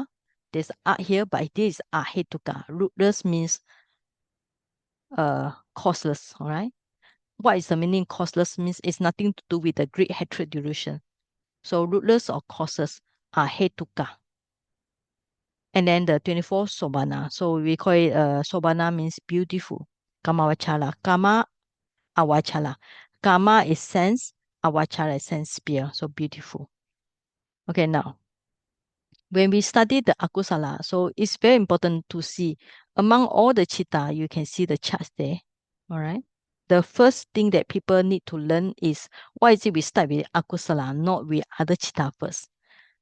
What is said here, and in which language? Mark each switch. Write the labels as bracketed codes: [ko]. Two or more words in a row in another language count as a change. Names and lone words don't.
[en] There's a here, but this is ahetuka. Rootless means causeless, all right? What is the meaning causeless means it's nothing to do with the great hatred delusion. So rootless or causes are hetuka. And then the 24 sobana. So we call it sobana means beautiful. [pi] Kamawachala. Kama awachala. [en] Kama is sense, awachala is sense sphere. So beautiful. Okay, now when we study the akusala, so it's very important to see among all the chitta, you can see the charts there. All right. The first thing that people need to learn is why is it we start with akusala, not with other chitta first.